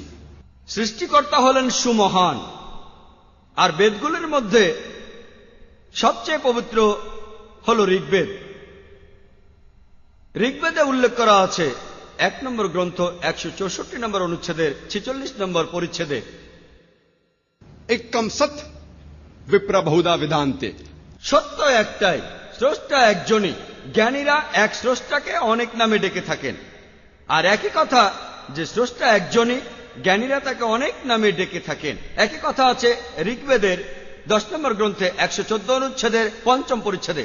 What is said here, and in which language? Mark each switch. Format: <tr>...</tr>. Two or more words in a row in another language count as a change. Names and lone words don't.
<bn>সৃষ্টিকর্তা হলেন সুমহান। আর বেদগুলির মধ্যে সবচেয়ে পবিত্র হল ঋগ্বেদ। ঋগ্বেদে উল্লেখ করা আছে 1 নম্বর গ্রন্থ 164 নম্বর অনুচ্ছেদের 46 নম্বর পরিচ্ছেদে,</bn> <sa>एकम सत्य विप्र बहुधा विधान्ते।</sa> <bn>সত্য একটাই, স্রষ্টা একজনই। জ্ঞানীরা এক স্রষ্টাকে অনেক নামে ডেকে থাকেন। আর একই কথা যে স্রষ্টা একজনই, জ্ঞানীরা তাকে অনেক নামে ডেকে থাকেন। একই কথা আছে ঋগ্বেদের 10 নম্বর গ্রন্থে 114 অনুচ্ছেদের 5ম পরিচ্ছেদে।</bn>